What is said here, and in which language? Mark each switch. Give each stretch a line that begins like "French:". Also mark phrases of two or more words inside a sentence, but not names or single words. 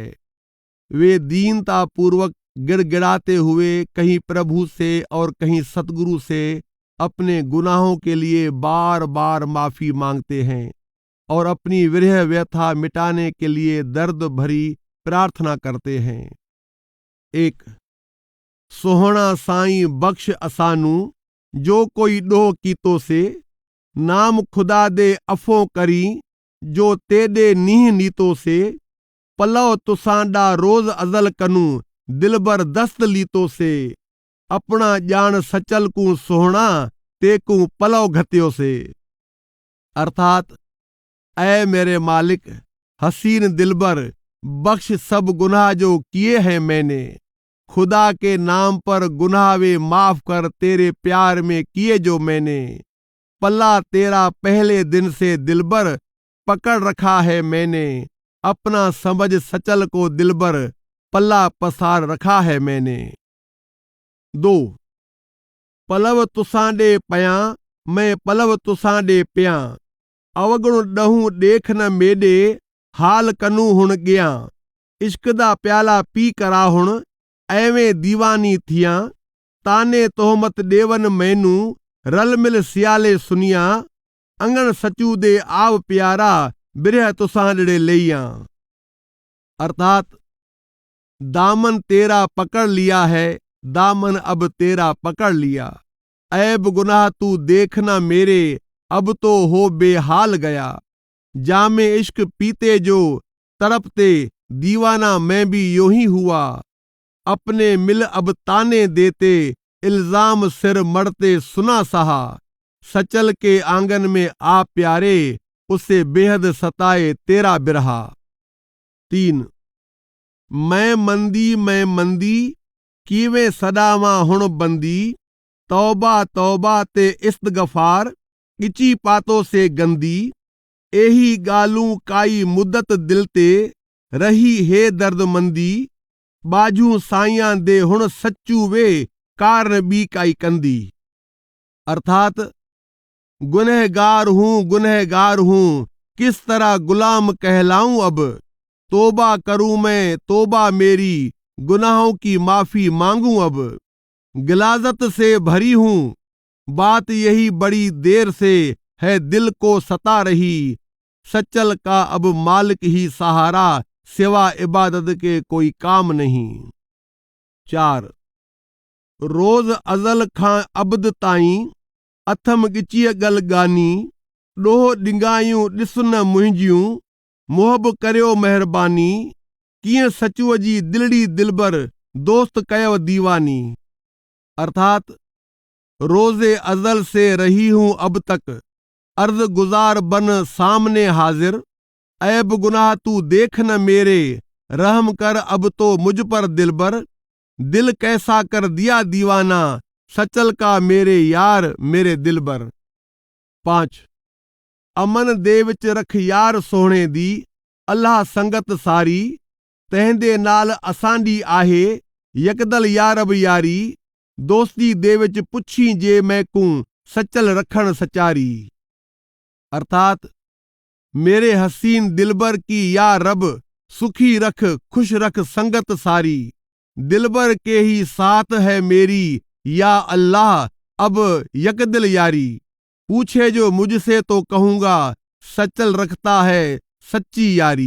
Hindi: वे दीनता पूर्वक गिड़गिड़ाते हुए कहीं प्रभु से और कहीं सतगुरु से अपने गुनाहों के लिए बार बार माफी मांगते हैं और अपनी विरह व्यथा मिटाने के लिए दर्द भरी प्रार्थना करते हैं।
Saraiki: 1 सोहणा साईं बख्श असानू, जो कोई डोह कीतो से। नाम खुदा दे अफो करी, जो तेदे नीह नीतो से। पलव तुसांडा रोज़ अज़ल कनू दिलबर दस्त लीतो से अपना जान सचल को सोहना तेकू पलव घत्यो से।
Hindi: अर्थात ऐ मेरे मालिक हसीन दिलबर, बख्श सब गुनाह जो किए हैं मैंने। खुदा के नाम पर गुनाह वे माफ कर तेरे प्यार में किए जो मैंने। पल्ला तेरा पहले दिन से दिलबर पकड़ रखा है मैंने। अपना समझ सचल को दिलबर पल्ला पसार रखा है मैंने।
Saraiki: 2 पलव तुसांडे पया मैं पलव तुसांडे पिया अवगुण डहूं देख न मेडे हाल कनू हुण गया। इश्क दा प्याला पी करा हुण एवें दीवानी थिया। ताने तोहमत देवन मैनू रल मिल सियाले सुनिया। अंगण सचू दे आव प्यारा बिरह तुसांडे लैया।
Hindi: अर्थात दामन तेरा पकड़ लिया है, दामन अब तेरा पकड़ लिया। ऐब गुनाह तू देखना मेरे अब तो हो बेहाल गया। जामे इश्क पीते जो तरपते दीवाना मैं भी यूं ही हुआ। अपने मिल अब ताने देते इल्जाम सिर मरते सुना सहा। सचल के आंगन में आ प्यारे उसे बेहद सताए तेरा बिरहा।
Saraiki: 3 मैं मंदी कीवे सदावा हुण बंदी। तौबा तौबा ते इस्तगफार इची पातो से गंदी। एही गालूं काई मुद्दत दिल ते रही है दर्दमंदी। बाजू साइयां दे हुण सच्चू वे कारण बी काई कंदी।
Hindi: अर्थात गुनहगार हूं किस तरह गुलाम कहलाऊं अब। तोबा करूं मैं तोबा मेरी गुनाहों की माफी मांगूं अब। गिलाजत से भरी हूं बात यही बड़ी देर से है दिल को सता रही। सच्चल का अब मालिक ही सहारा सिवा इबादत के कोई काम नहीं।
Sindhi: 4 रोज़ अज़ल खां अब्द ताईं अथम गिचीअ गल गानी। ॾोह डिंगायूं ॾिस न मुंहिंजियूं मुहब करियो महिरबानी। कीअं सचूअ जी दिलड़ी दिलबर दोस्त कयो दीवानी।
Hindi: अर्थात रोज़े अज़ल से रही हूं अब तक अर्ज गुजार बन सामने हाजिर। ऐब गुनाह तू देख न मेरे रहम कर अब तो मुझ पर दिलबर। दिल कैसा कर दिया दीवाना सचल का मेरे यार मेरे दिलबर।
Saraiki: 5 अमन दे विच रख यार सोहणे दी अल्लाह संगत सारी। तंहिंदे नाल असांजी आहे यकदल यारब यारी। दोस्ती दे विच पुछी जे मैकू सचल रखण सचारी।
Hindi: अर्थात मेरे हसीन दिलबर की या रब सुखी रख खुश रख संगत सारी। दिलबर के ही साथ है मेरी या अल्लाह अब यकदिल यारी। पूछे जो मुझसे तो कहूंगा सचल रखता है सच्ची यारी।